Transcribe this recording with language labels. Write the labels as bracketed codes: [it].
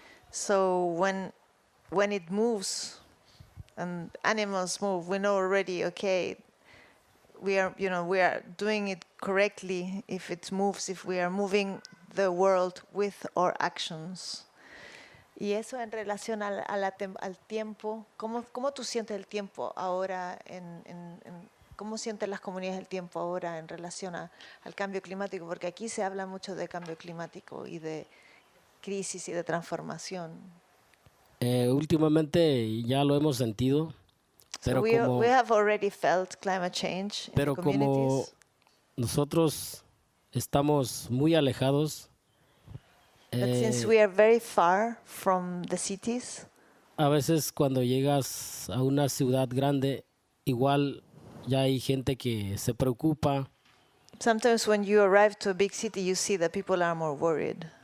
[en] So when it moves and animals move, we know already, okay, we are doing it correctly if it moves, if we are moving the world with our actions. [es] Y eso en relación al tiempo, ¿cómo tú sientes el tiempo ahora ¿cómo sienten las comunidades el tiempo ahora en relación al cambio climático? Porque aquí se habla mucho de cambio climático y de crisis y de transformación. Últimamente ya lo hemos sentido, pero [en] So we have already felt climate change in [es] pero [en] the [es] como [en] communities. [es] nosotros estamos muy alejados, [en] But since we are very far from the cities, [es] a veces cuando llegas a una ciudad grande, igual ya hay gente que se preocupa, [en] sometimes when you arrive to a big city, you see that people are more worried.